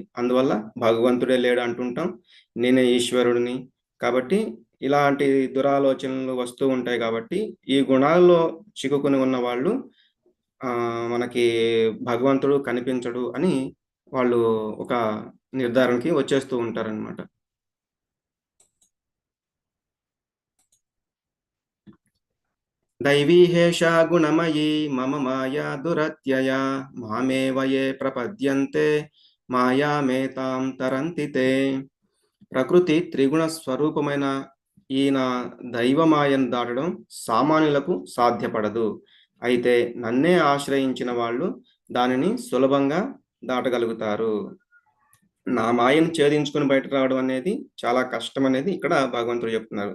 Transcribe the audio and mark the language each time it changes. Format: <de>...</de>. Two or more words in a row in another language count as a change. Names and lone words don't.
<te>అందువల్ల భగవంతుడే లేడు అంటుంటాం. నేనే ఈశ్వరుడిని. కాబట్టి ఇలాంటి దురాలోచనలు వస్తూ ఉంటాయి కాబట్టి, ఈ గుణాల్లో చిక్కుకొని ఉన్న వాళ్ళు మనకి భగవంతుడు కనిపించడు అని వాళ్ళు ఒక నిర్ధారణకి వచ్చేస్తూ ఉంటారనమాట.</te> <sa>दैवी हेषा गुणमयी मम माया दुरत्यया मामेव ये प्रपद्यन्ते మాయామేతాం తరంతి తే.</sa> <te>ప్రకృతి త్రిగుణ స్వరూపమైన ఈయన దైవమాయను దాటడం సామాన్యులకు సాధ్యపడదు. అయితే నన్నే ఆశ్రయించిన వాళ్ళు దానిని సులభంగా దాటగలుగుతారు. నా మాయను ఛేదించుకుని బయటకు రావడం అనేది చాలా కష్టం అనేది ఇక్కడ భగవంతుడు చెప్తున్నారు.</te>